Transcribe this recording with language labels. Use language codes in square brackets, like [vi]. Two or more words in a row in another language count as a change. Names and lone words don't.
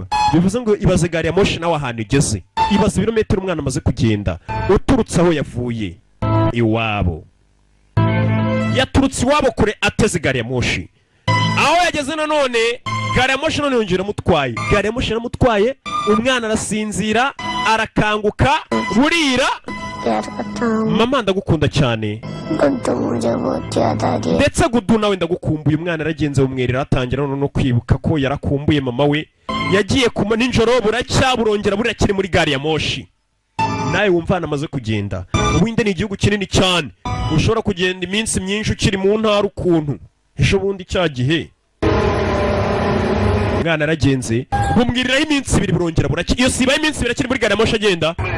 [rw] Bivuze ngo ibaze gari ya moshi nawe ahantu igeze. Ibaze ibirometero umwana amaze kugenda uturutse aho yavuye iwabo. Yaturutse iwabo kure ateze gari ya moshi. Aho yageze none gari ya moshi none yongera mutwaye. Gari ya moshi yaramutwaye, umwana arasinzira, arakanguka, burira, [hi] प्यार करता हूँ [rw] mama ndagukunda cyane [hi] गुड्डू मुझे बहुत याद आ रही है [rw] ndetse gudu nawe ndagukumbuye umwana aragenze bumwerera atangira no kwibuka ko yarakumbuye mama we yagiye kuma ninjoro buracya burongera burakiri muri gari ya moshi nawe wumvana amaze kugenda ubundi ni igihugu kinini cyane ushobora kugenda iminsi myinshi ukiri mu ntara ukuntu ejo bundi cyagihe umwana aragenze bumwiriraho iminsi 2 burongera buracya iyo sibaye iminsi 2 akiri muri gari ya moshi agenda